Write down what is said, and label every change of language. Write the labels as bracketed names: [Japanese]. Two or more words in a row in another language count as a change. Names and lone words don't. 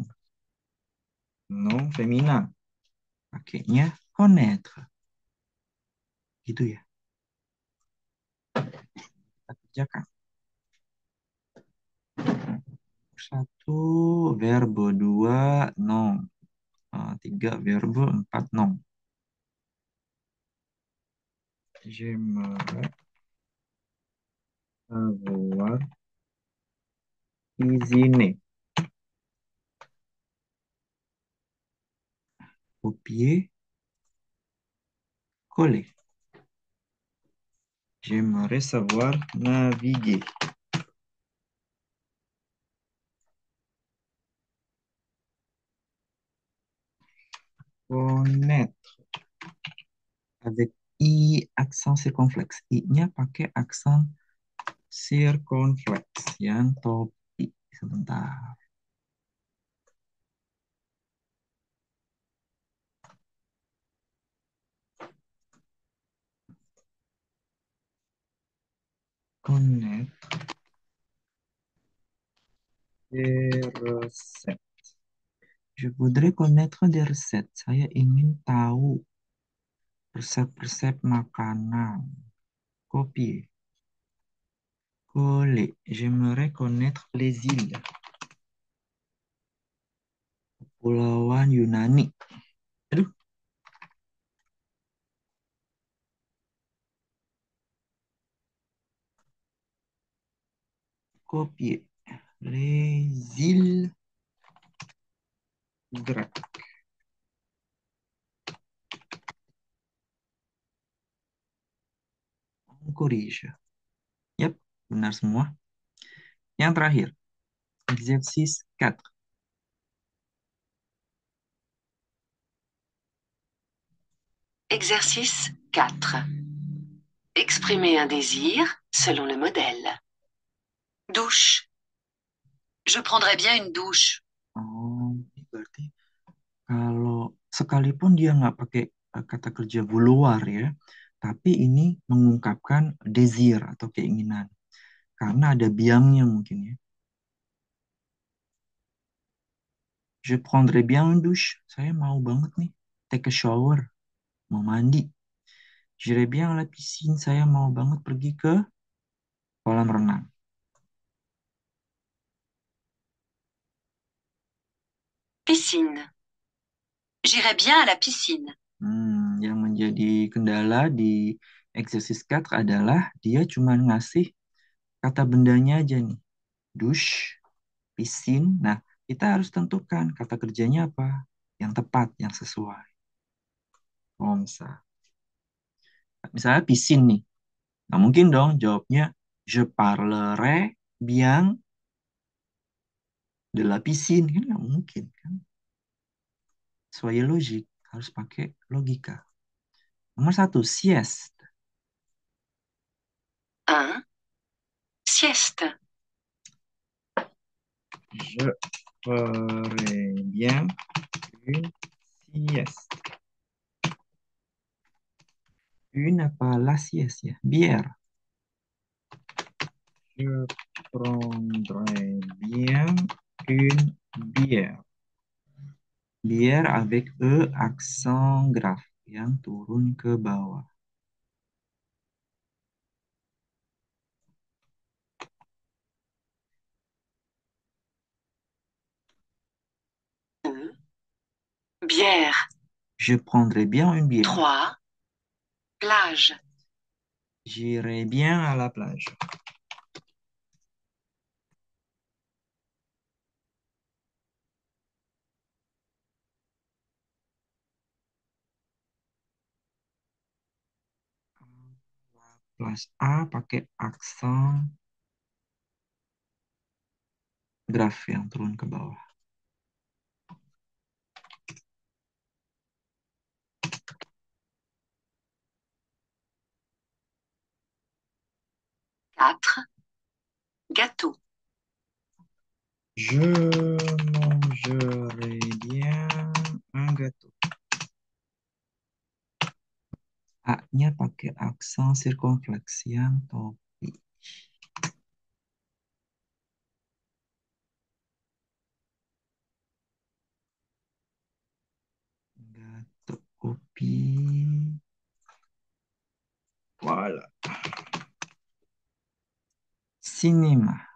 [French] Non femina. [Indonesian] Pakainya connaître. Gitu ya. Kita kerjakan. Satu, verbe. Dua, non. Tiga, verbe. Empat, non. [French] J'aimerais savoir cuisiner. Copier, coller. J'aimerais savoir naviguer. Connaître. Avec I accent circonflexe. [Indonesian] I-nya pakai [French] accent circonflexe. [Indonesian] Yang topi. Sebentar. [French] Connaître des recettes. Je voudrais connaître des recettes. [Indonesian] Saya ingin tahu resep-resep makanan. [French] Copier. Coller. J'aimerais connaître les îles. [Indonesian] Pulauan Yunani. Aduh, [French] copier. Les îles grecques. On corrige. [Indonesian] Yap, benar semua. Yang terakhir, [French] exercice 4. Exercice 4. Exprimer un désir selon le modèle. Douche. Je prendrais bien une douche. [Indonesian] Oh, ini berarti kalau sekalipun dia nggak pakai kata kerja vouloir ya, tapi ini mengungkapkan desire atau keinginan. Karena ada biangnya mungkin ya. [French] Je prendrais bien une douche. [Indonesian] Saya mau banget nih. [English] Take a shower. [Indonesian] Mau mandi. [French] J'irais bien à la piscine. [Indonesian] Saya mau banget pergi ke kolam renang. [French] Piscine. J'irais bien à la piscine. [Indonesian] Yang menjadi kendala di eksersis 4 adalah dia cuma ngasih kata bendanya aja nih. [French] Douche, piscine. [Indonesian] Nah, kita harus tentukan kata kerjanya apa. Yang tepat, yang sesuai. Oh, misalnya piscine nih. Nggak mungkin dong jawabnya [French] je parlerai bien de la piscine. [Indonesian] Kan nggak mungkin kan. Soalnya logik. Harus pakai logika. Nomor satu, [French] sieste. Un. Sieste. Je ferai bien une sieste. [Indonesian] Une apa [French] la sieste [Indonesian] ya? Bière. [French] Je prendrai bien une bière. Bière avec E accent grave [Indonesian] yang turun ke bawah. [French] Deux. Bière. Je prendrai bien une bière. 3. Plage. J'irai bien à la plage. Plus A [Indonesian] pakai aksen graf yang turun ke bawah. [French] Quatre. Gâteau. Je mangerai bien un gâteau. [Indonesian] A-nya pakai aksen sirkumfleks yang topi. [French] Gâteau, kopi. Voilà. Cinéma.